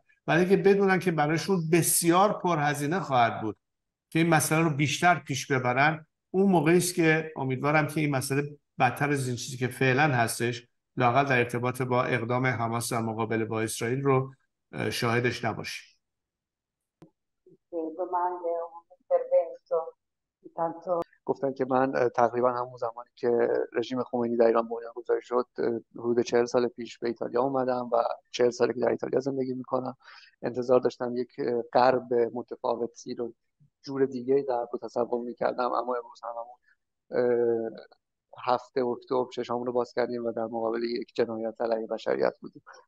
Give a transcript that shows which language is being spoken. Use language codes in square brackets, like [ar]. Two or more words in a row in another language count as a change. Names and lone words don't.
[fa] ولی که بدونن که برایشون بسیار پرهزینه خواهد بود که این مسئله رو بیشتر پیش ببرن، اون موقعی است که امیدوارم که این مسئله بدتر از این چیزی که فعلا هستش، لااقل در ارتباط با اقدام حماس در مقابله با اسرائیل رو شاهدش نباشیم. [it] intervento di tanto. [fa] گفتن که من تقریبا همون زمانی که رژیم خمینی در ایران بنیانگذاری شد حدود 40 سال پیش به ایتالیا اومدم و 40 ساله که در ایتالیا زندگی میکنم. انتظار داشتم یک غرب متفاوتی رو جور دیگه در تصور میکردم، اما امروز هممون 7 اکتبر چشامون رو باز کردیم و در مقابل یک جنایت علیه بشریت بودیم.